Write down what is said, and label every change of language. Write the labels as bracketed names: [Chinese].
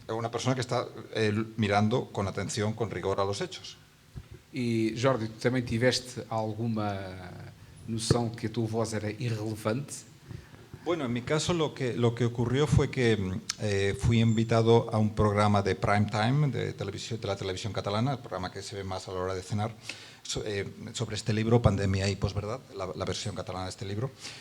[Spanish] Es una persona que está mirando con atención, con rigor a los hechos. [Portuguese] E, Jordi, tu também tiveste alguma noção que a tua voz era irrelevante? [Spanish] Bueno, en mi caso lo que ocurrió fue que fui invitado a un programa de prime time de la televisión catalana, el programa que se ve más a la hora de cenar, sobre este libro, Pandemia y posverdad, la versión catalana de este libro.